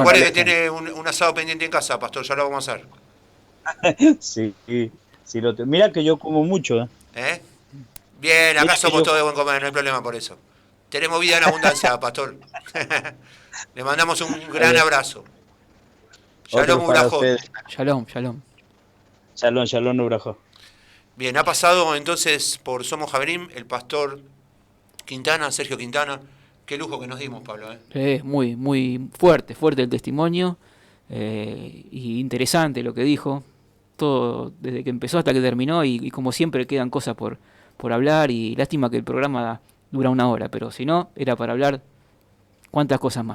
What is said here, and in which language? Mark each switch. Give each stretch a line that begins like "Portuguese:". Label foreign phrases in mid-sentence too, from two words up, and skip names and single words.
Spanish: Recuerde que tiene un asado pendiente en casa, pastor, ya lo vamos a hacer. Sí, mira que yo como mucho. ¿Eh? Bien, acá Mira somos yo... todos de buen comer, no hay problema por eso. Tenemos vida en abundancia, pastor. Le mandamos un gran abrazo.
Hebrew: שלום וברכות. שלום, שלום. שלום וברכות.
Spanish: Bien, ha pasado entonces por Somos Javerim el pastor Quintana, Sergio Quintana. Qué lujo que nos dimos, Pablo. Muy, muy fuerte el testimonio y interesante lo que dijo. Todo desde que empezó hasta que terminó y como siempre quedan cosas por hablar y lástima que el programa dura 1 hora, pero si no, era para hablar cuántas cosas más.